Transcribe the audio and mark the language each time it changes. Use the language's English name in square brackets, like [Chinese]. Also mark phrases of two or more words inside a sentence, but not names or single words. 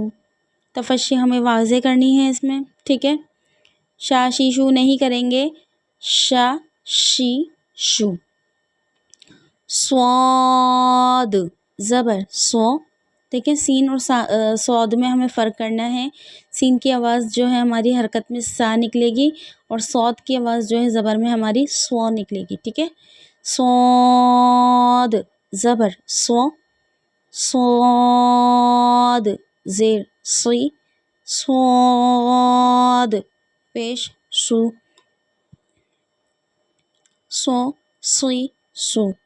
[Urdu] تفشی ہمیں واضح کرنی ہے اس میں، ٹھیک ہے. شا شی شو نہیں کریں گے، شا شی شو. صاد زبر سو، دیکھیں سین اور صاد میں ہمیں فرق کرنا ہے. سین کی آواز جو ہے ہماری حرکت میں سا نکلے گی، اور صاد کی آواز جو ہے زبر میں ہماری سو نکلے گی، ٹھیک ہے. صاد زبر سو، صاد زیر سی، صاد پیش سو، سو سی سو.